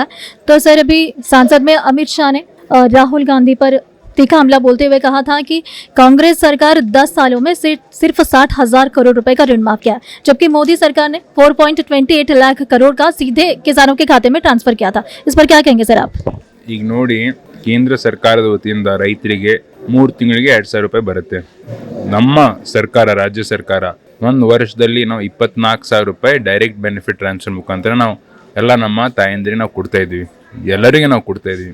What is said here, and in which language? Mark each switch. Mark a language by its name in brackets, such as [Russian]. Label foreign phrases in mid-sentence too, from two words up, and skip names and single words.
[Hindi] तो सर, अभी सांसद में अमित शाह ने राहुल गांधी पर तीखा हमला बोलते हुए कहा था कि कांग्रेस सरकार 10 सालों में सिर्फ 60,000 करोड़ रुपए का ऋण माफ किया है, जबकि मोदी सरकार ने 4.28 लाख करोड़ का सीधे किसानों के खाते में ट्रांसफर किया था। इस पर क्या कहेंगे सर आप? [Kannada] ಈಗ ನೋಡಿ, ಕೇಂದ್ರ ಸರ್ಕಾರದ ವತಿಯಿಂದ ರೈತರಿಗೆ 3 ತಿಂಗಳಿಗೆ 2,000 ರೂಪಾಯಿ ಬರುತ್ತೆ. ನಮ್ಮ ಸರ್ಕಾರ, ರಾಜ್ಯ ಸರ್ಕಾರ ಒಂದು ವರ್ಷದಲ್ಲಿ ನಾವು 24,000 ರೂಪಾಯಿ [English] direct benefit transfer [Kannada] ಮುಖಾಂತರ ನಾವು ಎಲ್ಲ ನಮ್ಮ ತಾಯಂದಿರಿಗೆ ನಾವು ಕೊಡ್ತಾ ಇದ್ವಿ, ಎಲ್ಲರಿಗೆ ನಾವು ಕೊಡ್ತಾ ಇದ್ವಿ.